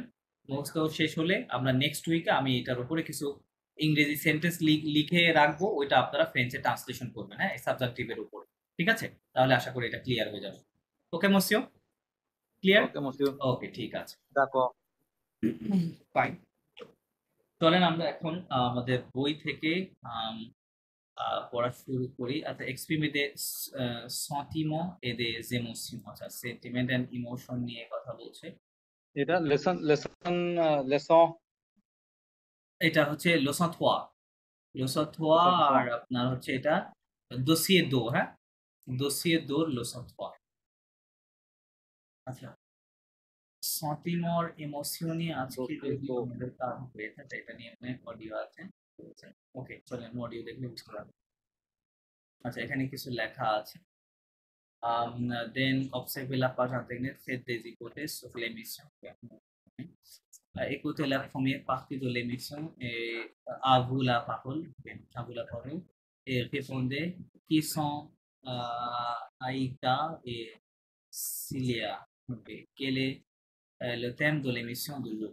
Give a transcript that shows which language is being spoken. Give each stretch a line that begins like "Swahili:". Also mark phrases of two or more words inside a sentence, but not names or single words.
Bangla: মুখস্থ শেষ হলে আমরা
English: next week
Bangla: আমি এটার উপরে কিছু ইংরেজি সেন্টেন্স লিখে রাখবো, ওইটা আপনারা ফ্রেঞ্চে ট্রান্সলেশন করবেন, হ্যাঁ, এই সাবজেক্টিভের উপর। ঠিক আছে, তাহলে আশা করি এটা ক্লিয়ার হয়ে যাবে। ওকে মসিও, ক্লিয়ার? ওকে মসিউ, ওকে, ঠিক আছে, দেখো। ফাইন। চলেন আমরা এখন আমাদের বই থেকে পড়া শুরু করি।
French: আচ্ছা, exprimer des sentiments et des émotions,
Bangla: আচ্ছা,
English: sentiment and emotion
Bangla: নিয়ে কথা বলছে। এটা লেসন এটা হচ্ছে leçon 3, leçon 3, আর আপনার হচ্ছে এটা dossier 2, হ্যাঁ,
French: dossier 2 leçon 3।
Bangla: আচ্ছা, sentiments और émotion নিয়ে আজকে যদি আমাদের কাজ হয়ে থাকে, এটা নিয়ে অনেক অডিও আছে। ওকে, চলেন অডিও দেখলে বুঝতে পারবেন। আচ্ছা এখানে কিছু লেখা আছে then
French: observez la page internet faites des hypothèses sur l'émission. Écoutez la première partie de l'émission et à vous la parole, à vous la parole et répondez qui sont Aïka et Cilia. Okay. Quel est le thème de l'émission de l'eau?